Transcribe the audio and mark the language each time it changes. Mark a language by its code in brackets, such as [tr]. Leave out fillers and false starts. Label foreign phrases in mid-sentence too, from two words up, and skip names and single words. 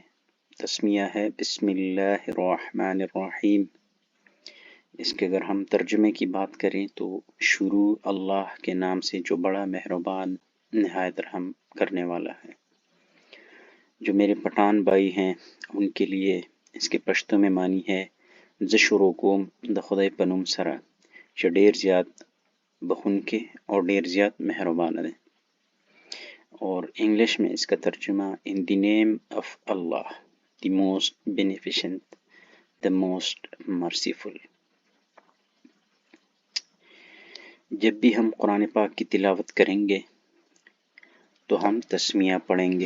[ur] تسمیہ ہے [ar] بسم اللہ الرحمن الرحیم۔ [ur] اس کے اگر ہم ترجمے کی بات کریں تو شروع اللہ کے نام سے جو بڑا مہربان نہایت رحم کرنے والا ہے۔ جو میرے پٹھان بھائی ہیں ان کے لیے اس کے پشتو میں معنی ہے [ps] ز شروع کوم د خدای په نوم سره چې ډیر زیات بخونکے اور ډیر زیات مہربان ہے۔ [ur] اور انگلش میں اس کا ترجمہ [en] in the name of Allah the most beneficent the most merciful. [ur] جب بھی ہم قرآن پاک کی تلاوت کریں گے تو ہم تسمیہ پڑھیں گے۔